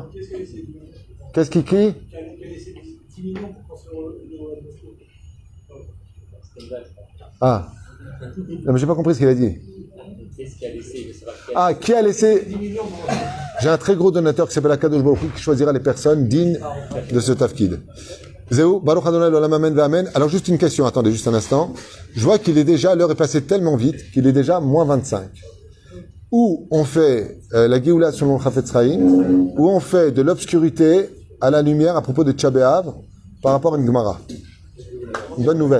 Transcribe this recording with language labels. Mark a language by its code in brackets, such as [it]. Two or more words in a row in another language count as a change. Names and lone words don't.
[fr] Qu'est-ce qu'il crie? Ah. Non, mais j'ai pas compris ce qu'il a dit. Ah, qui a laissé? J'ai un très gros donateur qui s'appelle [he] הקדוש ברוך הוא [fr] qui choisira les personnes dignes de ce tafkid. [he] וזהו, ברוך אדני לעולם אמן ואמן. [fr] Alors juste une question, attendez juste un instant. Je vois qu'il est déjà, l'heure est passée tellement vite qu'il est déjà moins 25. Ou on fait la Géoula selon le Chafetz Chaim, ou on fait de l'obscurité à la lumière à propos de Tcha B'Av par rapport à une Gemara. Une bonne nouvelle.